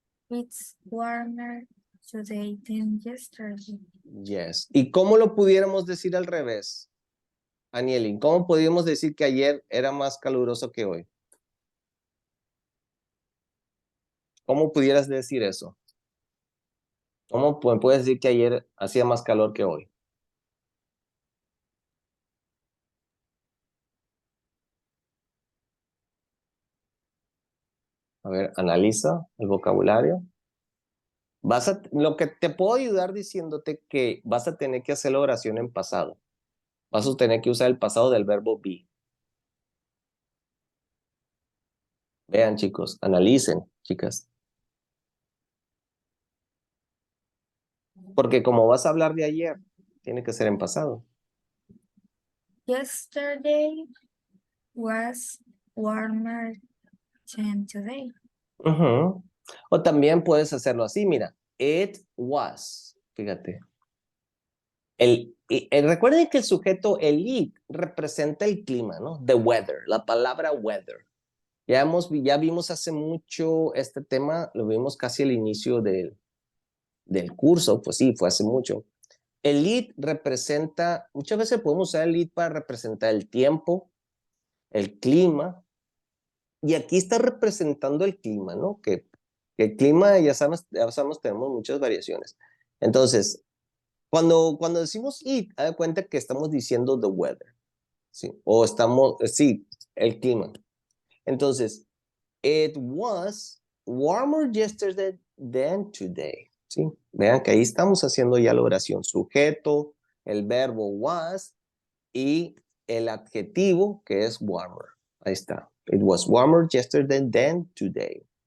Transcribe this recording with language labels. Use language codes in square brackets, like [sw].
[en] It's warmer today than yesterday. Yes. [es] ¿Y cómo lo pudiéramos decir al revés? Anielin, ¿cómo podríamos decir que ayer era más caluroso que hoy? ¿Cómo pudieras decir eso? ¿Cómo puedes decir que ayer hacía más calor que hoy? A ver, analiza el vocabulario. Lo que te puedo ayudar diciéndote que vas a tener que hacer la oración en pasado. Vas a tener que usar el pasado del verbo be. Vean, chicos, analicen, chicas. Porque como vas a hablar de ayer, tiene que ser en pasado. [en] Yesterday was warmer than today. Ujú. [es] O también puedes hacerlo así, mira. [en] It was. [es] Fíjate. Recuerden que el sujeto, el it, representa el clima, ¿no? [en] The weather, [es] la palabra weather. Ya vimos hace mucho este tema, lo vimos casi al inicio del curso, pues sí, fue hace mucho. El it representa, muchas veces podemos usar el it para representar el tiempo, el clima, y aquí está representando el clima, ¿no? Que el clima, ya sabemos, tenemos muchas variaciones. Entonces, cuando decimos it, haz de cuenta que estamos diciendo the weather, ¿sí? O sí, el clima. Entonces, [en] it was warmer yesterday than today, [es] ¿sí? Vean que ahí estamos haciendo ya la oración. Sujeto, el verbo was y el adjetivo que es warmer. Ahí está. [en] It was warmer yesterday than today.